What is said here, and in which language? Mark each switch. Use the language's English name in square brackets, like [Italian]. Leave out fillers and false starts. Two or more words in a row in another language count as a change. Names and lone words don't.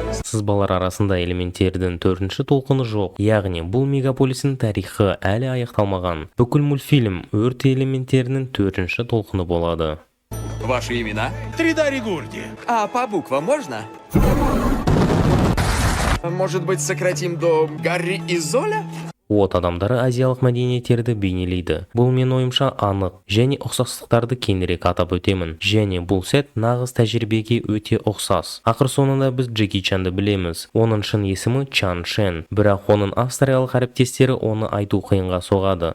[Kazakh] Сызбалар арасында элементтердин 4-ші толқыны жоқ, яғни бұл мегаполистің тарихы әлі аяқталмаған. Бүкіл мультфильм өрт элементтерінің 4-ші толқыны болады. [Russian] Ваши имена? Тридари Гурди. А по буквам можно? Может быть, сократим до Гарри и Золя? [Kazakh] От адамдары азиялық мәдениеттерді бейнелейді. Бұл мен ойымша анық, және ұқсастықтарды кеңірек атап өтемін. Және бұл сәт нағыз тәжірибеге өте ұқсас. Ақыр соңында біз Джеки Чанды білеміз. Оның шын есімі Чан Шен. Бірақ оның австриялық әріптестері оны айту қиынға соғады.